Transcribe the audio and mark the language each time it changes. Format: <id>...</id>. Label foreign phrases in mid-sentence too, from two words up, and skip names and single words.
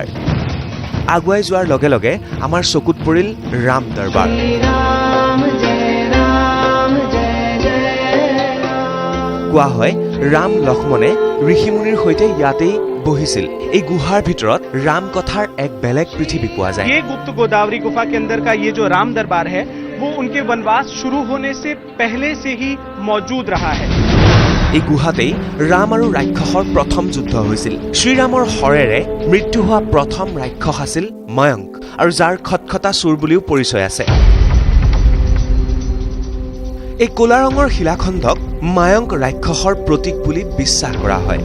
<as>আগুৱাই যোৱাৰ লগে লগে আমাৰ চকুত পৰিল ৰাম দৰবাৰ। কোৱা হয় ৰাম লক্ষ্মণে ঋষিমুনিৰ সৈতে ইয়াতেই বহিছিল। এই গুহাৰ ভিতৰত ৰাম কথাৰ এক বেলেগ পৃথিৱী পোৱা যায়।</as> <hi>ये गुप्त गोदावरी गुफा के अंदर का ये जो राम दरबार है वो उनके वनवास शुरू होने से पहले से ही मौजूद रहा है।</hi> <as>এই গুহাতেই ৰাম আৰু ৰাক্ষসৰ প্ৰথম যুদ্ধ হৈছিল। শ্ৰীৰামৰ শৰেৰে মৃত্যু হোৱা প্ৰথম ৰাক্ষস আছিল ময়ংক, আৰু যাৰ খটখটা চুৰ বুলিও পৰিচয় আছে। এই ক'লা ৰঙৰ শিলাখণ্ডক মায়ংক ৰাক্ষসৰ প্ৰতীক বুলি বিশ্বাস কৰা হয়।</as>